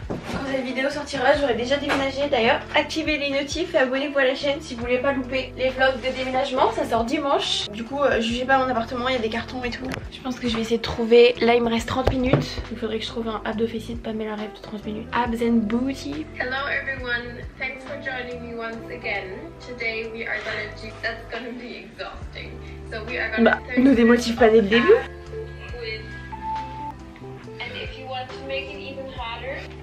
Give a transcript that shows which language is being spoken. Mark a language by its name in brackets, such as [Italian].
[French] Quand cette vidéo sortira, j'aurai déjà déménagé. D'ailleurs, activez les notifs et abonnez-vous à la chaîne si vous voulez pas louper les vlogs de déménagement. Ça sort dimanche. Du coup, jugez pas mon appartement, il y a des cartons et tout. Je pense que je vais essayer de trouver. Là, il me reste 30 minutes. Il faudrait que je trouve un abdos fessier de Pamela Rêve de 30 minutes. [English] Abs and booty. Hello everyone. Thanks for joining me once again. Today we are gonna do. That's gonna be exhausting. So we are gonna. [French] Bah, ne démotive pas dès le début. [English] And if you want to make it even harder.